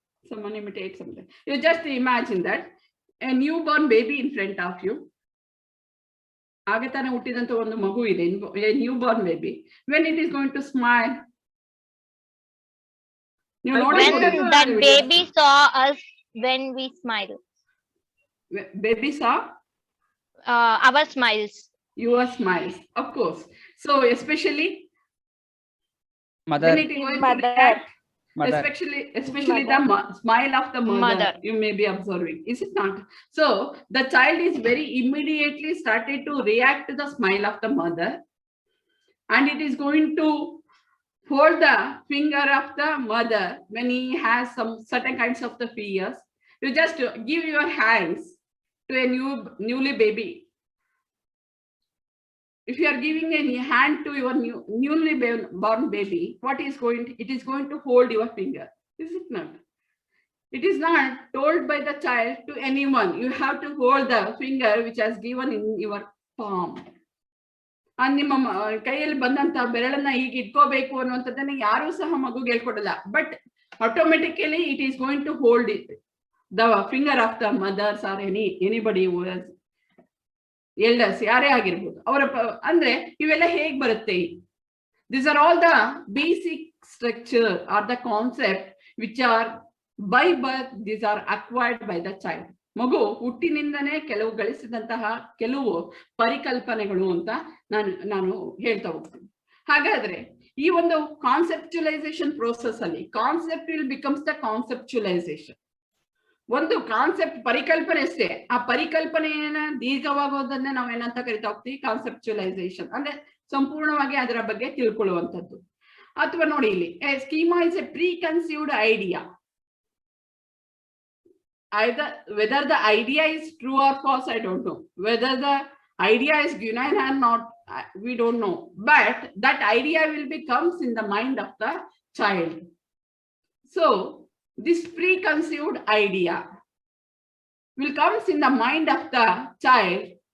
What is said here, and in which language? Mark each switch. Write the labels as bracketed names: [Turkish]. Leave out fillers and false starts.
[English] Someone imitates something. You just imagine that a newborn baby in front of you. [Kannada] ಆಗತಾನೆ ಹುಟ್ಟಿದಂತ ಒಂದು ಮಗು ಇದೆ, [English] a newborn baby. When it is going to smile. When that baby saw us when we smile. Baby saw Our smiles. your smiles, of course. So especially Mother. when it is going to react, especially the smile of the mother, you may be observing, is it not? So the child is very immediately started to react to the smile of the mother, and it is going to hold the finger of the mother when he has some certain kinds of the fears. You just give your hands to a newly baby. If you are giving a hand to your newly born baby, it is going to hold your finger, is it not? It is not told by the child to anyone. You have to hold the finger which has given in your palm. [Kannada] ನಿಮ್ಮ ಕೈಯಲ್ಲಿ ಬಂದಂತ ಬೆರಳನ್ನ ಈಗ ಇಟ್ಕೋಬೇಕು ಅನ್ನುವಂಥದ್ದನ್ನ ಯಾರು ಸಹ ಮಗುಗೆ ಹೇಳ್ಕೊಡಲ್ಲ, [English] but automatically it is going to hold it the finger of the mothers or anybody who has elders, [Kannada] ಯಾರೇ ಆಗಿರ್ಬೋದು ಅವರ ಅಂದ್ರೆ ಇವೆಲ್ಲ ಹೇಗ್ ಬರುತ್ತೆ? [English] These are all the basic structure or the concept which are by birth, these are acquired by the child. [Kannada] ಮಗು ಹುಟ್ಟಿನಿಂದನೇ ಕೆಲವು ಗಳಿಸಿದಂತಹ ಕೆಲವು ಪರಿಕಲ್ಪನೆಗಳು ಅಂತ ನಾನು ಹೇಳ್ತಾ ಹೋಗ್ತೀನಿ. ಹಾಗಾದ್ರೆ ಈ ಒಂದು ಕಾನ್ಸೆಪ್ಚುಲೈಸೇಷನ್ ಪ್ರೋಸೆಸ್ ಅಲ್ಲಿ [English] Concept will becomes the conceptualisation. [Kannada] ಒಂದು ಕಾನ್ಸೆಪ್ಟ್ ಪರಿಕಲ್ಪನೆ ಅಷ್ಟೇ, ಆ ಪರಿಕಲ್ಪನೆಯನ್ನ ದೀರ್ಘವಾಗೋದನ್ನೇ ನಾವು ಏನಂತ ಕರಿತಾ ಹೋಗ್ತೀವಿ? ಕಾನ್ಸೆಪ್ಚುಲೈಸೇಷನ್ ಅಂದ್ರೆ ಸಂಪೂರ್ಣವಾಗಿ ಅದರ ಬಗ್ಗೆ ತಿಳ್ಕೊಳ್ಳುವಂಥದ್ದು. ಅಥವಾ ನೋಡಿ ಇಲ್ಲಿ [English] Schema is a preconceived idea. Whether the idea is true or false, I don't know. Whether the idea is genuine or not, we don't know. But that idea comes in the mind of the child. So this preconceived idea will comes in the mind of the child.